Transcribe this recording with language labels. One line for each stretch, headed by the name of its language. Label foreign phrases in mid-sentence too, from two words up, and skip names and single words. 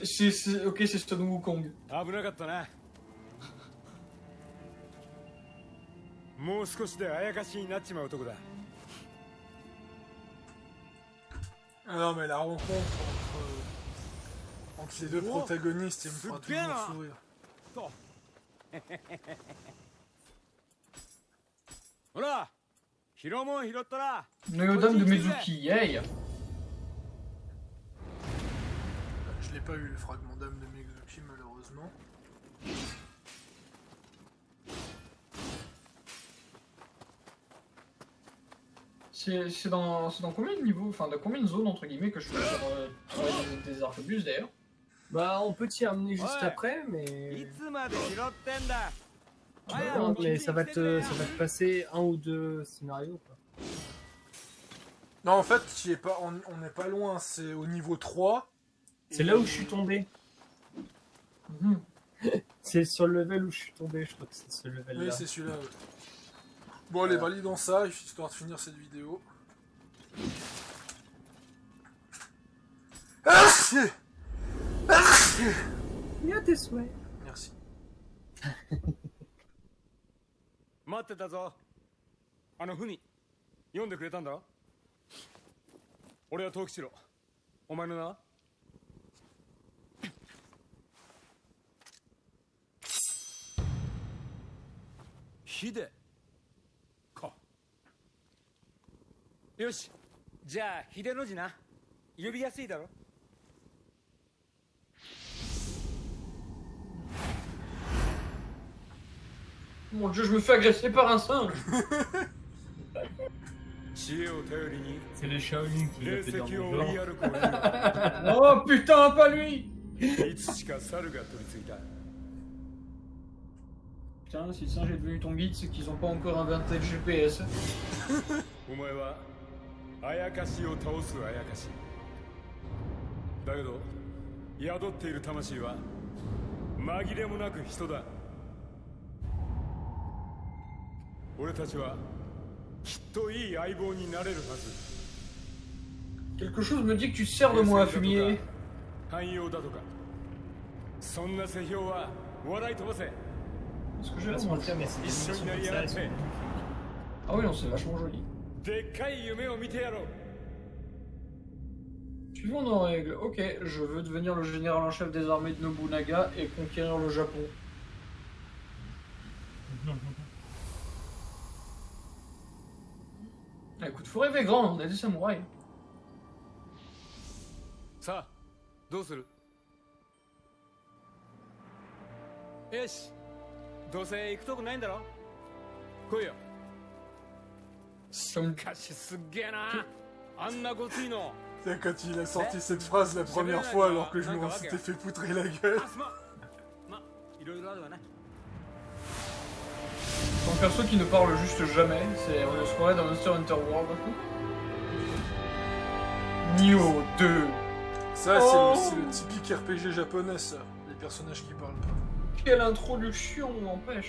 French: Ok, c'est Stone Wukong.
Japanese: 危なかったな。もう少しであやかしになっちまうとこだ。
French: Ah non, mais la rencontre entre les deux protagonistes, il me fera toujours sourire.
Japanese: ほら、拾うもん拾ったら。 Noyodame de Mezuki, yay!
French: Je l'ai pas eu le fragment d'âme de Mezuki malheureusement. C'est dans combien de niveaux, enfin de combien de zones entre guillemets que je fais sur des arquebuses d'ailleurs? Bah, on peut t'y amener juste Ouais. après,
Japanese: い
French: mais...
Japanese: つまで拾ってんだ。
French: Non, mais ça va te passer un ou deux scénarios, quoi. Non, en fait, on n'est pas loin, c'est au niveau 3. C'est là où je suis tombé. Mhm. C'est sur le level où je suis tombé, je crois que c'est ce level-là. Oui, c'est celui-là. Ouais. Bon, allez, validons ça, histoire de finir cette vidéo. Bien tes souhaits. Merci.
Japanese: 待ってたぞ。あの文、読んでくれたんだろ。俺は藤吉郎。お前の名は？秀か。よし、じゃあ秀の字な。呼びやすいだろ。
French: Mon dieu, je me fais agresser par un singe.
Japanese: 知恵を頼りに
French: C'est les Shaolin qui
Japanese: 霊
French: le fait
Japanese: 石
French: dans
Japanese: を
French: le
Japanese: 追い
French: genre.
Japanese: 歩く鬼は
French: Oh putain, pas lui.
Japanese: いつしか猿が取り付いた。
French: Putain, si le singe est devenu ton guide, c'est qu'ils ont pas encore inventé le GPS.
Japanese: お前はあやかしを倒すあやかしだけど宿っている魂は紛れもなく人だ。俺たちはきっといい相棒になれるはず。
French: Quelque chose me dit que tu te sers de moi, fumier.
Japanese: 汎用だとかそんな世評は笑い飛ばせ。
French: Est-ce que j'ai Je vais pas se vraiment... mentir, mais c'est des Ils sont émissions comme derrière ça, la elles sont paix. magnifiques. Ah oui, non, c'est vachement joli.
Japanese: でっかい夢を見てやろう。
French: Suivons nos règles. Ok, je veux devenir le général en chef des armées de Nobunaga et conquérir le Japon. Écoute, faut rêver grand, on est des samouraïs.
Japanese: さあどうする？よしどうせ行くとこないんだろ。来いよ。しかしすっげえなあんなごついの。
French: C'est quand il a sorti cette phrase la première fois alors que je m'en s'était fait poutrer la gueule.
Japanese: あすまんまいろいろあるわな。
French: C'est un perso qui ne parle juste jamais, on se croirait dans Monster Hunter World. Nioh 2. Ça, Oh. c'est le typique RPG japonais, ça. Les personnages qui parlent pas. Quelle introduction, n'empêche.